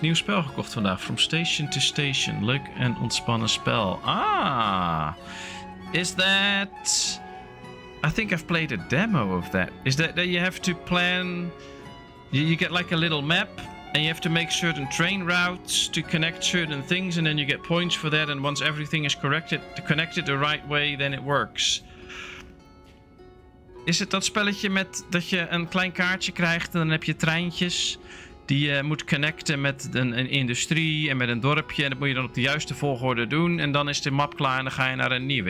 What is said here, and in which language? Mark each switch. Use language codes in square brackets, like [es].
[nl] Nieuw spel gekocht vandaag. From Station to Station. Leuk en ontspannen spel. Ah. [en] Is that... I think I've played a demo of that. Is that you have to plan... You get like a little map, and you have to make certain train routes to connect certain things, and then you get points for that, and once everything is connected the right way, then it works. [nl] Is het dat spelletje met dat je een klein kaartje krijgt en dan heb je treintjes die je moet connecten met een industrie en met een dorpje, en dat moet je dan op de juiste volgorde doen, en dan is de map klaar en dan ga je naar een nieuwe.